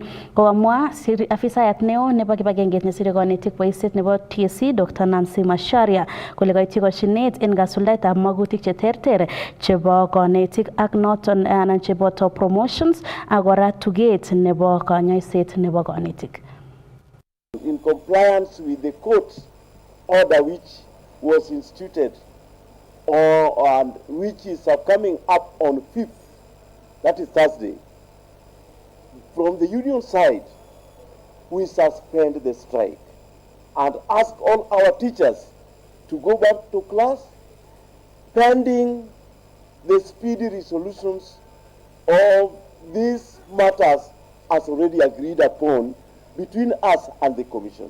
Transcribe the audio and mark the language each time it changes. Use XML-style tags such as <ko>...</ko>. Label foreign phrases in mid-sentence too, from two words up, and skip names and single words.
<kln>Komwa afisayat neo nebo kibagengeit nesire konetik boisiet nebo TSC Dr. Nancy Macharia kole koityi koshinet en kasuldaetab magutik cheterter chebo konetik ak noton anan cheboto promotions ak kora tuget nebo konyoiset nebo konetik.</kln> <en>In compliance with the court order which was instituted and which is coming up on 5th, that is Thursday. From the union side, we suspend the strike and ask all our teachers to go back to class pending the speedy resolutions of these matters as already agreed upon between us and the Commission.</en>